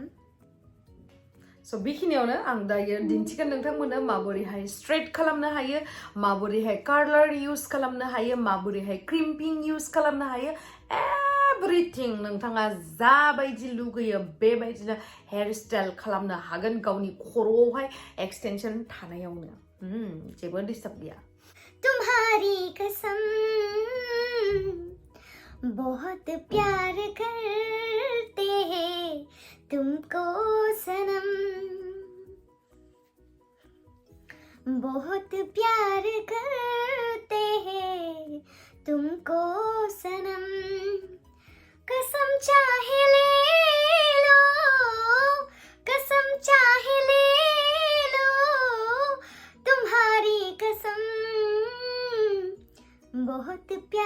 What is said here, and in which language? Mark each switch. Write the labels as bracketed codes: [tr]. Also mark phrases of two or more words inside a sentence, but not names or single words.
[brx] स' बेखिनियावनो आं दायो दिन्थिगोन नोंथांमोननो माबोरैहाय स्ट्रेट खालामनो हायो माबोरैहाय कार्लार इउज खालामनो हायो माबोरैहाय क्रिम्पिं इउज खालामनो हायो एभरिथिं नोंथाङा जाबायदि लुगैयो बेबायदिनो [en] hair style [brx] खालामनो हागोन गावनि खर'आवहाय एक्सटेनसन थानायावनो जेबो डिस्टार्ब गैया [hi] तुम्हारी कसम बहुत प्यार करते हैं तुमको सनम बहुत प्यार करते हैं तुमको सनम कसम चाहे ले लो तुम्हारी कसम बहुत